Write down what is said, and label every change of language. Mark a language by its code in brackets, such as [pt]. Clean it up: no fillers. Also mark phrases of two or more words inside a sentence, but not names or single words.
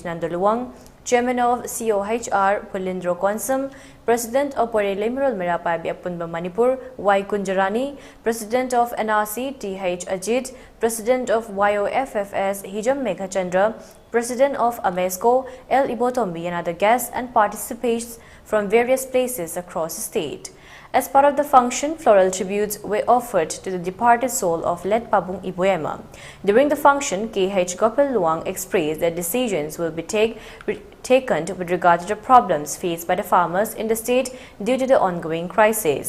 [en] Nandaluang, Chairman of COHR Pulindro Konsum, President of Pore Lemirol Merapai Apunba Manipur Y. Kunjarani, President of NRC T.H. Ajit, President of YOFFS Hijam Meghachandra, President of AMESCO L. Ibotombi and other guests and participants from various places across the state. As part of the function, floral tributes were offered to the departed soul of late Pabung Iboyama. During the function, K.H. Gopal Luang expressed that decisions will be taken with regard to the problems faced by the farmers in the state due to the ongoing crisis.